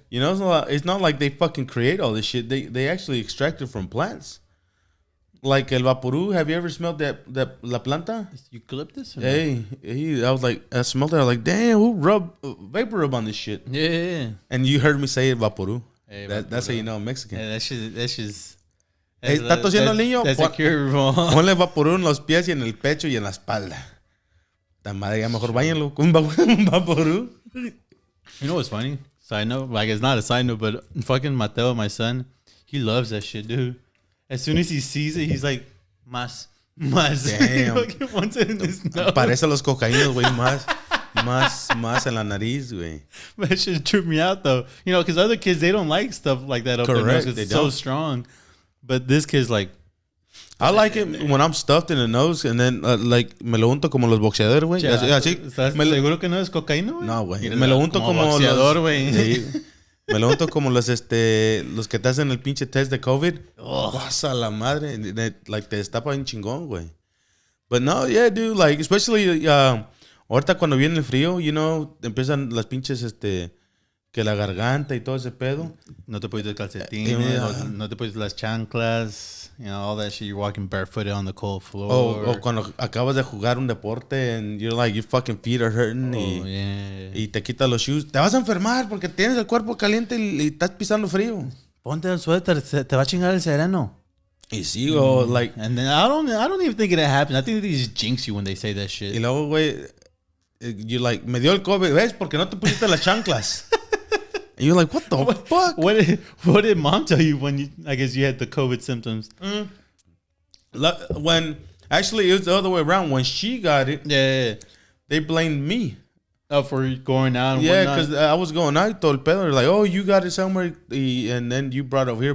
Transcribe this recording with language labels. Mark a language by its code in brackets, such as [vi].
[en] You know, it's not like they fucking create all this shit. They actually extract it from plants. Like el vaporú, have you ever smelled that [es] la planta? [en] Eucalyptus? Hey, I was like, I smelled it. I was like, damn, who vapor rub on this shit? Yeah. And you heard me say it, vaporú. Hey, that's how you know I'm Mexican. Yeah, that's just. [es] Hey, ¿está tosiendo el niño? [en] That's a cure. [es] Ponle vaporú en los pies y en el pecho y en la espalda. La madre, ya mejor váyanlo con un vaporú. [en] You know what's funny? Side note, like, it's not a side note, but fucking Mateo, my son, he loves that shit, dude. As soon as he sees it, he's like, más. Damn. He wants it in his nose. [es] Parece a los cocaínos, güey, más en la nariz, güey. [en] That shit tripped me out, though. You know, because other kids, they don't like stuff like that up their nose because it's so strong. But this kid's like, I like it when I'm stuffed in the nose and then like [es] me lo unto como los boxeadores, güey. Así. ¿Estás seguro que no es cocaína, güey? No, güey. Me lo unto como boxeador, güey. Sí. Me lo unto como los que te hacen el pinche test de COVID. Pasa la madre. Like te destapa bien chingón, güey. [en] But no, yeah, dude, like especially [es] ahorita cuando viene el frío, [en] you know, [es] empiezan las pinches que la garganta y todo ese pedo. No te pones calcetines, no te pones las chanclas, [en] you know, all that shit. You're walking barefooted on the cold floor. [es] O cuando acabas de jugar un deporte [en] and you're like, your fucking feet are hurting [es] y te quitas los shoes. Te vas a enfermar porque tienes el cuerpo caliente y estás pisando frío. Ponte el suéter, te va a chingar el sereno. Y sí, like... [en] And then I don't even think it happens. I think they just jinx you when they say that shit. [es] Y luego, güey, [en] you like, [es] me dio el COVID, ¿ves? Porque no te pusiste las chanclas. [en] And you're like, what the fuck? What did mom tell you when I guess you had the COVID symptoms? When actually it was the other way around. When she got it, they blamed me. Oh, for going out and whatnot. Because I was going out, [es] todo el pedo. [en] They're like, oh, you got it somewhere, and then you brought it over here.